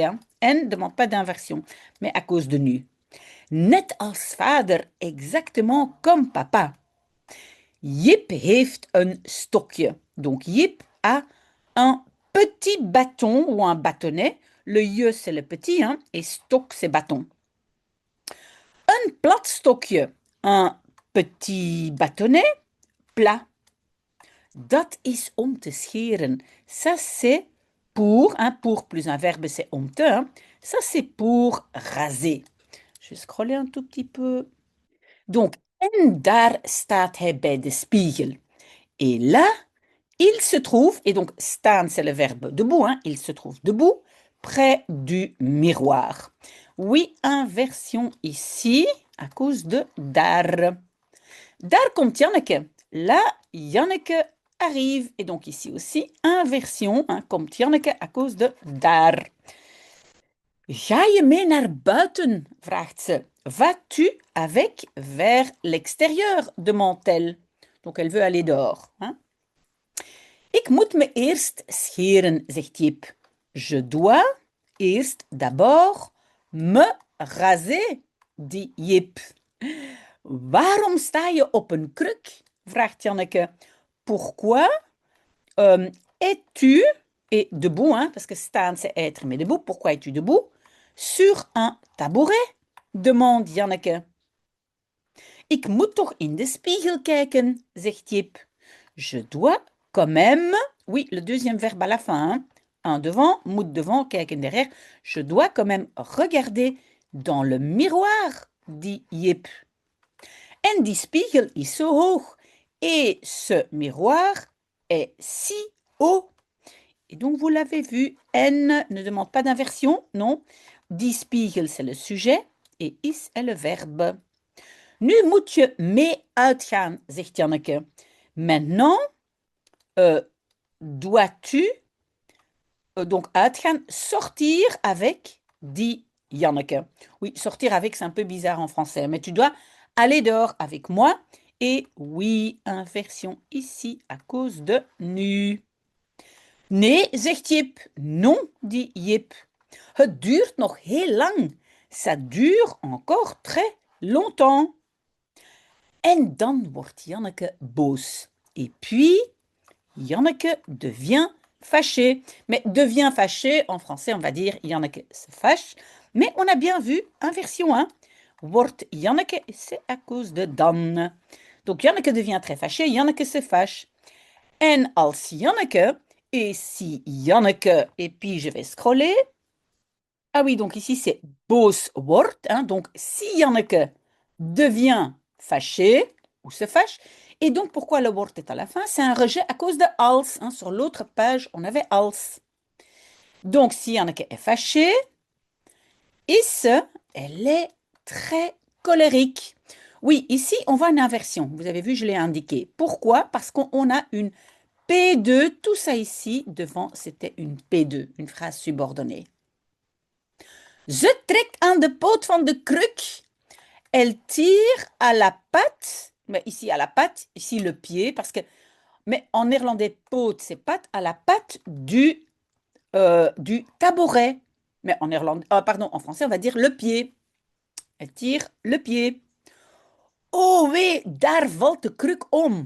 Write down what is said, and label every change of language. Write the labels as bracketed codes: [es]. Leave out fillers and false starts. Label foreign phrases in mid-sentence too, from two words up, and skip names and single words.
[fr] Hein. N ne demande pas d'inversion, mais à cause de nu. [nl] Net als vader, [fr] exactement comme papa. [nl] Jip heeft een stokje. [fr] Donc Jip a un petit bâton ou un bâtonnet. Le je, c'est le petit, hein, et stok, c'est bâton. Un [nl] plat stokje, [fr] un petit bâtonnet plat. [nl] Dat is om te scheren. [fr] Ça, c'est pour, hein, pour plus un verbe, c'est [nl] om te. [fr] Hein. Ça, c'est pour raser. Je vais scroller un tout petit peu. Donc, [nl] en daar staat hij bij de spiegel. [fr] Et là, il se trouve, et donc staan, c'est le verbe debout, hein, il se trouve debout, près du miroir. Oui, inversion ici, à cause de daar. [nl] Daar komt Janneke. [fr] Là, Janneke arrive. Et donc ici aussi, inversion, hein, komt Janneke à cause de daar. [nl] Ga je mee naar buiten? Vraagt ze. [fr] Vas-tu avec vers l'extérieur? Demande-t-elle. Donc elle veut aller dehors. Hein? [nl] Ik moet me eerst scheren, zegt Jip. [fr] Je dois eerst d'abord me raser, dit Jip. [nl] Waarom sta je op een kruk? Vraagt Janneke. [fr] Pourquoi es-tu, et debout, hein, parce que staan c'est être, mais debout, pourquoi es-tu debout? Sur un tabouret? Demande Janneke. [nl] Ik moet toch in de spiegel kijken, zegt Jip. [fr] Je dois quand même, oui, le deuxième verbe à la fin, hein, un devant, moet devant, kijken derrière. Je dois quand même regarder dans le miroir, dit Jip. [nl] En die spiegel is zo hoog. [fr] Et ce miroir est si haut. Et donc, vous l'avez vu, N ne demande pas d'inversion, non. [nl] Die spiegel, [fr] c'est le sujet. Et is est le verbe. [nl] Nu moet je mee uitgaan, zegt Janneke. [fr] Maintenant, dois-tu, donc uitgaan, sortir avec, dit Janneke. Oui, sortir avec, c'est un peu bizarre en français, mais tu dois aller dehors avec moi. Et oui, inversion ici à cause de nu. [nl] Nee, zegt Jip. [fr] Non, dit Jip. [nl] Het duurt nog heel lang. [fr] Ça dure encore très longtemps. [nl] En dan wordt Janneke boos. [fr] Et puis, Janneke devient fâché. Mais devient fâché, en français, on va dire Janneke se fâche. Mais on a bien vu, inversion 1, wordt Janneke, c'est à cause de dan. Donc Janneke devient très fâché, Janneke se fâche. En als Janneke, et si Janneke, et puis je vais scroller. Ah oui, donc ici c'est [nl] boos wordt. [fr] Hein, donc si Janneke devient fâché ou se fâche. Et donc pourquoi le wordt est à la fin? C'est un rejet à cause de als. Hein, sur l'autre page, on avait als. Donc si Janneke est fâchée, is, elle est très colérique. Oui, ici, on voit une inversion. Vous avez vu, je l'ai indiqué. Pourquoi? Parce qu'on a une P2. Tout ça ici, devant, c'était une P2, une phrase subordonnée. [nl] Ze trekt aan de poot van de kruk. [fr] Elle tire à la patte. Mais ici, à la patte, ici, le pied. Parce que, mais en néerlandais, poot, c'est patte, à la patte du tabouret. Mais en néerlandais, pardon, en français, on va dire le pied. Elle tire le pied. Oh oui, [nl] daar valt de kruk om.